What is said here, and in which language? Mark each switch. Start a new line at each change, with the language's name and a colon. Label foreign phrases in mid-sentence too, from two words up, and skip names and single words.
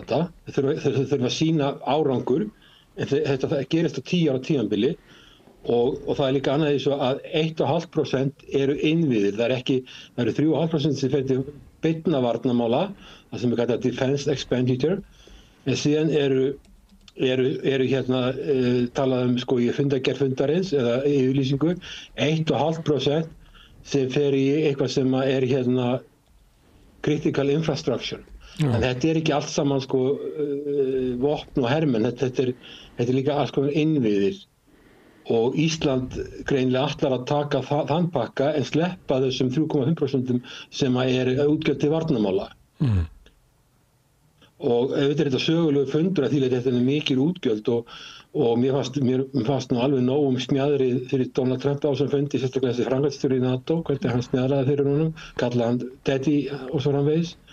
Icelandic: þetta þau þurfa að sýna árangur en þetta gerist á 10 ára tímabili og það er líka annað því svo að 1,5% eru innviðir, það eru 3,5% sem fer til beinna varnarmála, það sem er kallað
English: defense expenditure,
Icelandic: en síðan eru talað sko í fundargerð fundarins eða yfirlýsingu, 1,5% sem fer í eitthvað sem er
English: critical infrastructure.
Icelandic: En þetta er ekki allt saman sko vopn og hermenn, þetta er líka alls konar innviðir. Og Ísland greinilega ætlar að taka þann pakka en sleppa þessum 3,5% sem er útgjöld til varnarmála. Og auðvitað er þetta sögulegu fundur að því að þetta er mikil útgjöld og mér fannst nú alveg nóg smjaðrið fyrir Donald Trump á þessum fundi, sérstaklega þessi framkvæmdastjóri í NATO, hvernig hann smjaðraði fyrir honum, kallaði hann Daddy og svo framvegis